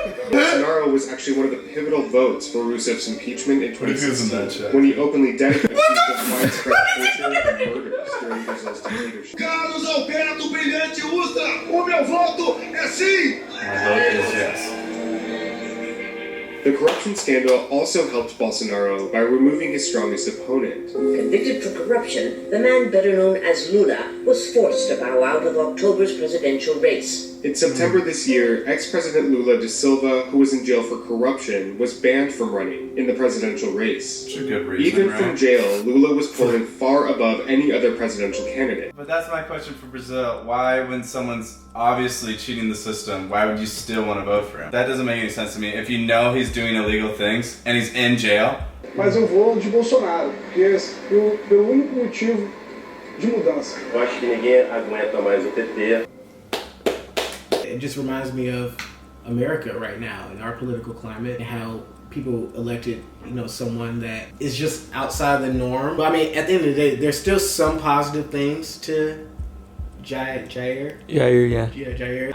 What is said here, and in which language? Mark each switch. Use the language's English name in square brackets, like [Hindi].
[English] Bolsonaro was actually one of the pivotal votes for Rousseff's impeachment in What is in that 2016 shot? when he openly dedicated of widespread torture and murders during Brazil's dictatorship. [Portuguese] Carlos Alberto Brilhante Ustra, o meu voto é sim! [English] My vote is yes. The corruption scandal also helped Bolsonaro by removing his strongest opponent. Convicted for corruption, the man better known as Lula was forced to bow out of October's presidential race. In September this year, ex-President Lula da Silva, who was in jail for corruption, was banned from running in the presidential race. That's a good reason, Even right? from jail, Lula was polling far above any other presidential candidate. But that's my question for Brazil. Why, when someone's obviously cheating the system, why would you still want to vote for him? That doesn't make any sense to me. If you know he's doing illegal things and he's in jail. [Portuguese] Mas eu vou de Bolsonaro, porque pelo único motivo de mudança. Eu acho que ninguém aguenta mais o PT. [English] It just reminds me of America right now in our political climate and how people elected, someone that is just outside the norm. But I mean, at the end of the day, there's still some positive things to Jair. Jair, yeah. Yeah, Jair.